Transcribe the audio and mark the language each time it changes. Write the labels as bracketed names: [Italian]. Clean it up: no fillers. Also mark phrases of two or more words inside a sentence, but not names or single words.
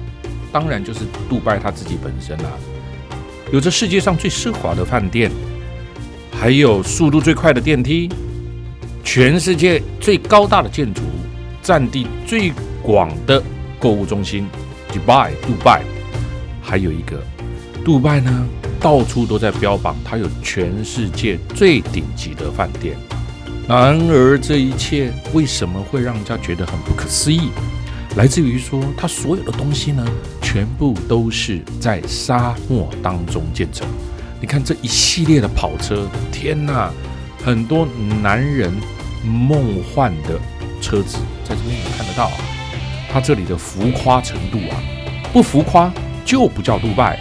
[Chinese] 當然就是杜拜他自己本身啊，有着世界上最奢華的飯店，還有速度最快的電梯，全世界最高大的建築，佔地最廣的購物中心杜拜，還有一個杜拜呢，到處都在標榜它有全世界最頂級的飯店。然而這一切為什麼會讓人家覺得很不可思議？來自於說它所有的東西呢，全部都是在沙漠當中建成。你看這一系列的跑車，天哪，很多男人夢幻的車子在這邊也看得到啊。它這裡的浮誇程度啊，不浮誇就不叫杜拜。